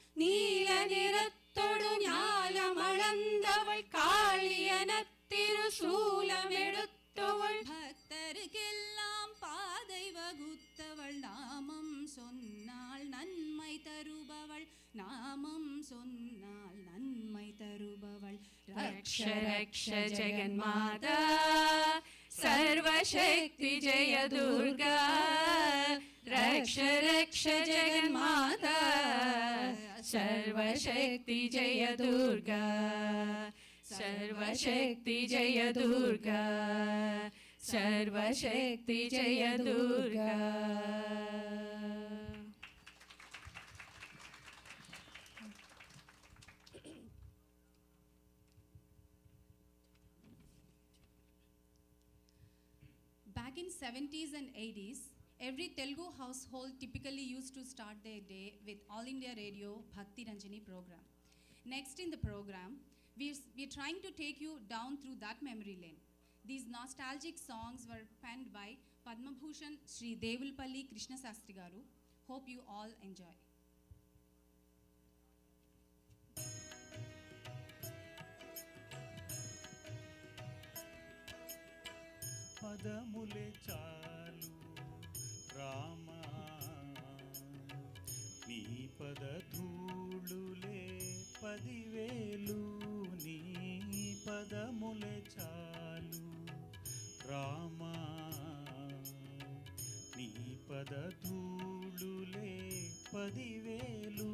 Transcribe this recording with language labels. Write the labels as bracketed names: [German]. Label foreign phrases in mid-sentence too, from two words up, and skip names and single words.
[Tamil] நீல நிறத்தோடு ஞாலமளந்தவள் காளியென திருசூலமெடுத்தவள் பக்தருக்கெல்லாம் பாதை வகுத்தவள் நாமம் சொன்னால் நன்மை தருபவள் நாமம் சொன்னால் நன்மை தருபவள் [Sanskrit] रक्ष रक्ष जगन्माता सर्वशक्ति जय दुर्गा रक्ष रक्ष जगन्माता सर्वशक्ति जय दुर्गा सर्वशक्ति जय दुर्गा सर्वशक्ति जय दुर्गा. [English] Back in 70s and 80s, every Telugu household typically used to start their day with All India Radio Bhakti Ranjani program. Next in the program, we're trying to take you down through that memory lane. These nostalgic songs were penned by Padma Bhushan Sri Devulpalli Krishna Sastri Garu. Hope you all enjoy. [Telugu] పదములే చాలు రామా నీ పద ధూళులే 10,000 నీ పదములే చాలు రామా నీ పద ధూళులే 10,000